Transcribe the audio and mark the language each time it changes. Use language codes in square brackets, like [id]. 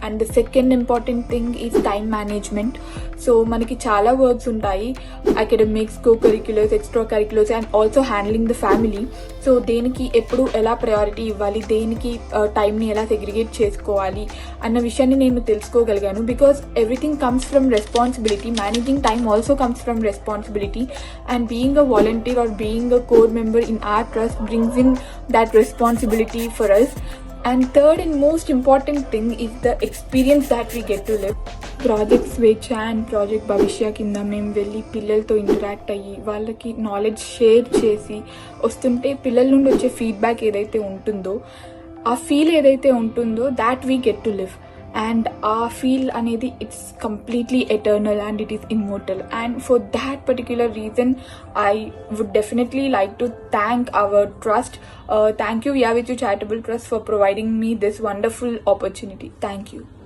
[en] And the second important thing is time management. So [te] మనకి చాలా works ఉంటాయి, [en] Academics, co curriculars, extra curriculars and also handling the family. [te] So దేనికి ఎప్పుడు ఎలా priority ఇవ్వాలి, దేనికి టైంని ఎలా సెగ్రిగేట్ చేసుకోవాలి అన్న విషయాన్ని నేను తెలుసుకోగలిగాను. [en] Because everything comes from responsibility. Managing time also comes from responsibility. And being a volunteer or being a core member in our trust brings in that responsibility for us. And third and most important thing is the experience that we get to live. [te] Project స్వేచ్ఛ and project భవిష్య కింద మేము వెళ్ళి పిల్లలతో interact అయ్యి వాళ్ళకి knowledge share చేసి వస్తుంటే పిల్లల నుండి వచ్చే ఫీడ్బ్యాక్ ఏదైతే ఉంటుందో, ఆ ఫీల్ ఏదైతే ఉంటుందో [en] That we get to live. And our feel anedi, it's completely eternal and it is immortal. And for that particular reason I would definitely like to thank our trust. Thank you Viya With You Charitable Trust for providing me this wonderful opportunity. Thank you.